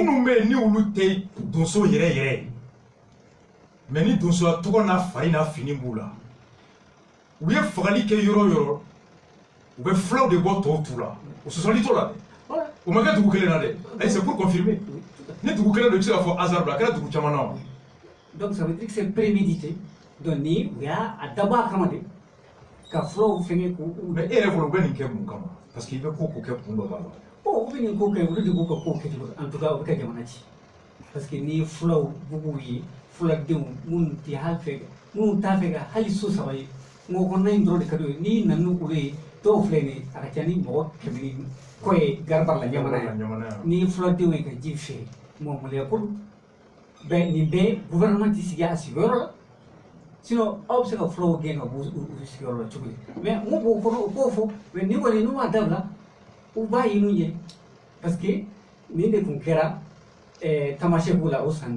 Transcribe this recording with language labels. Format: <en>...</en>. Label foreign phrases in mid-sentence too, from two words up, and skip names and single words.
<bm>minnu bɛ yen ni olu tɛ donso yɛrɛ ye mais ni donsoya tɔgɔ n'a fari n'a fini b'u la u ye fagali kɛ yɔrɔ o yɔrɔ u bɛ fulaw de bɔ tɔw tu la o sɔsɔli t'o la dɛ O ma kɛ dugu kelen na dɛ. Ayi</bm> <fr>c'est pour confirmer.</fr> <bm>Ni dugu kelen do ci ka fɔ hasard la, kɛra dugu caman na.</bm> <fr>Donc ça veut dire que c'est prémédité.</fr> <bm>Donc ni o y'a dabɔ kama de ka fulaw fɛngɛ ko. Mais e yɛrɛ fɔlɔ u bɛ nin kɛ mun kama?</bm> <fr>Parce que</fr> <bm>i bɛ ko kɛ kun dɔ b'a la. O bɛ nin ko kɛ olu de b'u ka ko kɛ cogo</bm> <fr>en tout cas</fr> <bm>o bɛ ka jamana ci.</bm> <fr>Parce que</fr> <bm>ni fulaw bugu ye fuladenw minnu tɛ hali fɛ minnu t'a fɛ ka hali so saba ye kungo kɔnɔna in dɔrɔn de ka d'u ye n'i nana n'olu ye dɔw filɛ nin ye a ka ca ni mɔgɔ 100 ni kɔ ye garabali la jamana ye ni fuladenw ye ka ji feere mɔmɔlɛya kolo bɛɛ nin bɛɛ gouvernement tɛ sigi a sigiyɔrɔ la sinon aw bɛ se ka fulaw gɛn ka bɔ u sigiyɔrɔ la cogo di mais mun b'o kɔnɔ u k'o fɔ mais ni kɔni n'u m'a dabila u b'a ye n'u ye</bm> <fr>parce que</fr> <bm>nin de tun kɛra tamasiyɛn b'u la o san na.</bm>